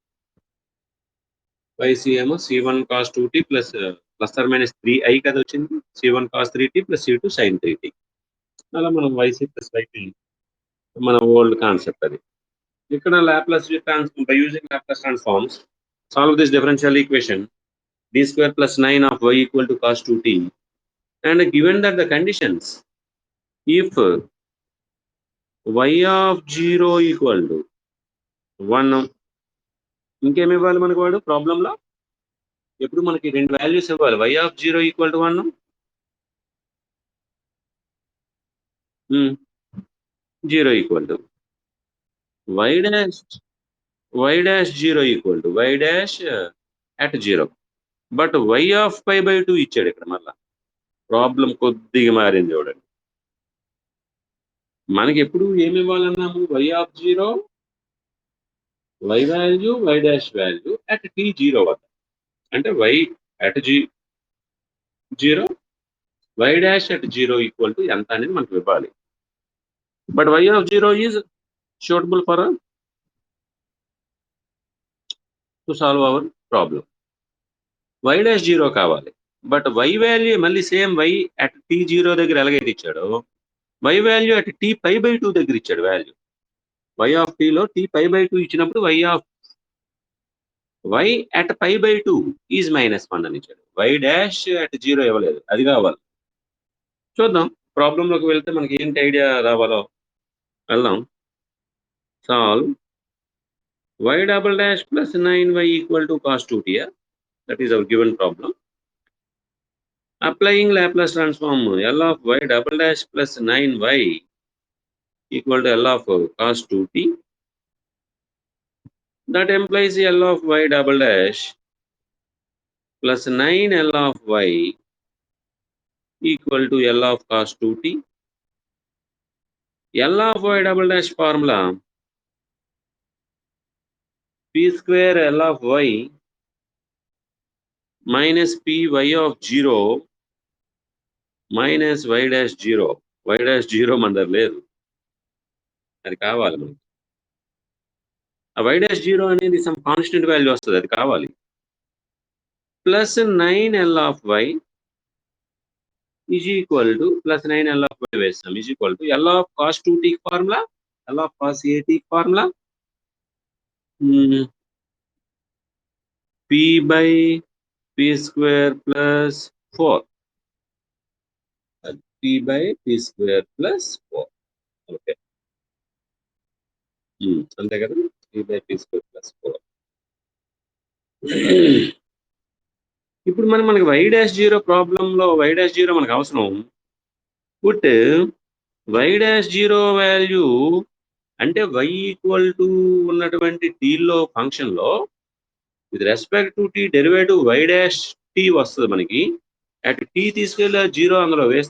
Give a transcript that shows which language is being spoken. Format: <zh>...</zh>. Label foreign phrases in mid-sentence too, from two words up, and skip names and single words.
<te>yc ఏమో c1 cos 2t</te> <en>plus plus or minus</en> <te>3i కదా వచ్చింది.</te> <en>c1 cos 3t plus c2 sin 3t.</en> <te>అలా మనం</te> <en>yc plus yp</en> <te>మన</te> <en>old concept</en> <te>అది.</te> <en>ఇక్కడ Laplace transform by using Laplace transforms solve this differential equation d square plus 9 of y equal to cos 2t, and given that the conditions, if y of 0 equal to 1,</en> <te>ఇంకేమి ఇవ్వాలి మనకు వాడు ప్రాబ్లంలో? ఎప్పుడు మనకి రెండు వాల్యూస్ ఇవ్వాలి.</te> <en>y of 0 equal to 1, 0 equal to y dash 0 equal to y dash at 0, బట్ y of pi by 2 ఇచ్చాడు.</en> <te>ఇక్కడ మళ్ళా ప్రాబ్లం కొద్దిగా మారింది చూడండి. మనకి ఎప్పుడు ఏమి ఇవ్వాలన్నాము?</te> <en>y of 0, y value, y dash value at t0</en> <te>వద్ద, అంటే</te> <en>y at 0, y dash at 0 equal to</en> <te>ఎంత అనేది మనకు ఇవ్వాలి.</te> <en>but y of 0 is suitable for to solve our problem. y dash 0</en> <te>కావాలి,</te> <en>but y value</en> <te>మళ్ళీ</te> <en>same y at t0</en> <te>దగ్గర ఎలాగైతే ఇచ్చాడో</te> <en>y value at t pi by 2</en> <te>దగ్గర ఇచ్చాడు వాల్యూ.</te> <en>y of t</en> <te>లో</te> <en>t pi by 2</en> <te>ఇచ్చినప్పుడు</te> <en>y at pi by 2 is -1</en> <te>అని ఇచ్చాడు.</te> <en>y dash at 0</en> <te>ఇవ్వలేదు, అది కావాలి. చూద్దాం ప్రాబ్లంలోకి వెళ్తే మనకి ఏంటి ఐడియా రావాలో వెళ్దాం.</te> <en>సాల్వ్ y double dash plus 9y equal to cos 2t. That is our given problem. Applying Laplace transform L of y double dash plus 9y equal to L of cos 2t. That implies L of y double dash plus 9 L of y equal to L of cos 2t. L of y double dash formula p square L of y minus p y of 0 minus y dash 0. y dash 0</en> <te>మన దగ్గర లేదు, అది కావాలి మనకి. ఆ</te> <en>y dash 0</en> <te>అనేది</te> <en>some constant value</en> <te>వస్తుంది, అది కావాలి.</te> <en>plus 9 L of y is equal to plus 9 L of y వేస్తాం is equal to L of cos 2t formula L of cos at formula p by p square plus 4 p by p square plus 4 okay</en> <te>అంతే కదా</te> <en>p by p square plus 4</en> <te>ఇప్పుడు మనకి</te> <en>y dash 0</en> <te>ప్రాబ్లంలో</te> <en>y dash 0</en> <te>మనకు అవసరం</te> <en>put y dash 0 value</en> <te>అంటే</te> <en>y equal to</en> <te>ఉన్నటువంటి t లో ఫంక్షన్ లో</te> <en>with respect to t derivative y dash t</en> <te>వస్తుంది మనకి</te> <en>at t</en> <te>తీసుకెళ్ళి 0 అందులో వేస్తే</te>